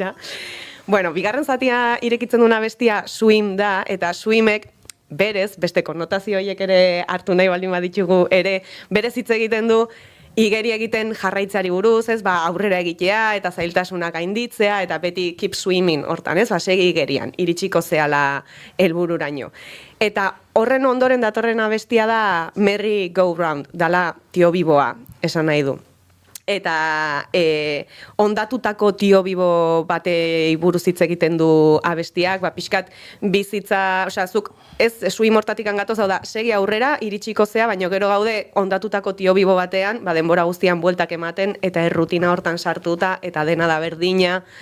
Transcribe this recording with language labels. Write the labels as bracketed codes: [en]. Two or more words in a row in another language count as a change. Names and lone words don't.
[eu] Bueno, bigarren zatia irekitzen duna bestia Swim da, eta Swimek berez, beste konnotazio horiek ere hartu nahi baldin baditugu ere, berez hitz egiten du igeri egiten jarraitzari buruz, aurrera egitea eta zailtasunak gainditzea eta beti [en] keep swimming [eu] hortan, segi igerian, iritsiko zehala helbururaino. Eta horren ondoren datorren abestia da Merry Go Round, dala Tio Biboa, esan nahi du. Eta ondatutako Tio Bibo batei buruz hitz egiten du abestiak, pixkat bizitza, zuk ez Swim hortatik angatoz, hau da, segi aurrera, iritsiko zea, baina gero gaude ondatutako Tio Bibo batean, denbora guztian bueltak ematen, eta errutina hortan sartuta, eta dena da berdina,